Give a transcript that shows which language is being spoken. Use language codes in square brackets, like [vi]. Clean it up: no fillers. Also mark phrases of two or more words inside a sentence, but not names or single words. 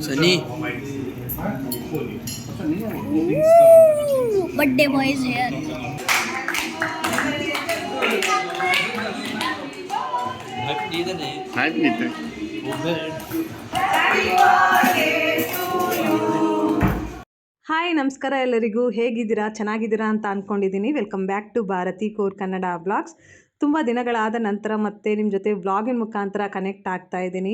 [hi] सनी [en] Birthday boy is here. [hi] हाइप नहीं थे [kn] ಹಾಯ್ ನಮಸ್ಕಾರ ಎಲ್ಲರಿಗೂ ಹೇಗಿದ್ದೀರಾ ಚೆನ್ನಾಗಿದ್ದೀರಾ ಅಂತ ಅಂದ್ಕೊಂಡಿದ್ದೀನಿ. [en] welcome back to [kn] ಭಾರತಿ ಕೋರ್ ಕನ್ನಡ ವ್ಲಾಗ್ಸ್. ತುಂಬ ದಿನಗಳಾದ ನಂತರ ಮತ್ತೆ ನಿಮ್ಮ ಜೊತೆ ವ್ಲಾಗಿನ ಮುಖಾಂತರ ಕನೆಕ್ಟ್ ಆಗ್ತಾ ಇದ್ದೀನಿ.